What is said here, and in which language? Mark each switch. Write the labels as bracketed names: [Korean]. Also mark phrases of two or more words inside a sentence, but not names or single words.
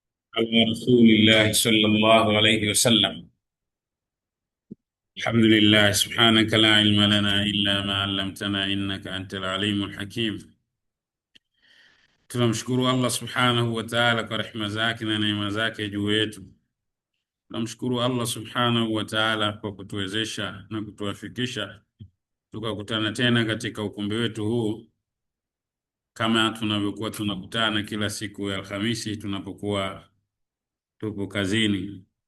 [Arabic] على رسول الله صلى الله عليه وسلم. الحمد لله، سبحانك لا علم لنا إلا ما علمتنا إنك أنت العليم الحكيم. [Swahili] Tunamshukuru Allah [Arabic] سبحانه وتعالى [Swahili] kwa rehema zake na neema zake juu yetu. Tunamshukuru Allah [Arabic] سبحانه وتعالى [Swahili] kwa kutuwezesha na kutuwafikisha tukakutana tena katika ukumbi wetu huu, kama tunavyokuwa tunakutana kila siku ya Alhamisi tunapokuwa tupo kazini.